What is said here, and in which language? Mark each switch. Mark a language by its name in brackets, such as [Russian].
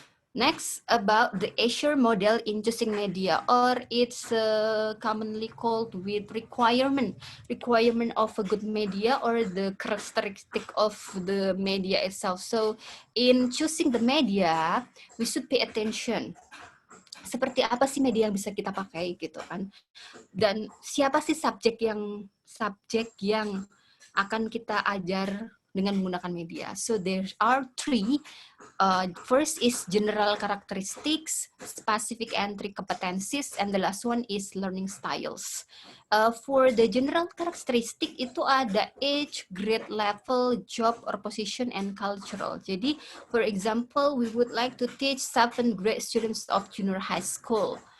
[English] Next, about the Azure model in choosing media, or it's commonly called with requirement of a good media or the characteristic of the media itself. So, in choosing the media, we should pay attention. [Indonesian] Seperti apa sih media yang bisa kita pakai gitu kan? Dan siapa sih subjek yang akan kita ajar dengan menggunakan media. [English] So there are three. First is general characteristics, specific entry competencies, and the last one is learning styles. For the general characteristic itu ada age, grade level, job or position, and cultural. Jadi, for example, we would like to teach 7th grade students of junior high school.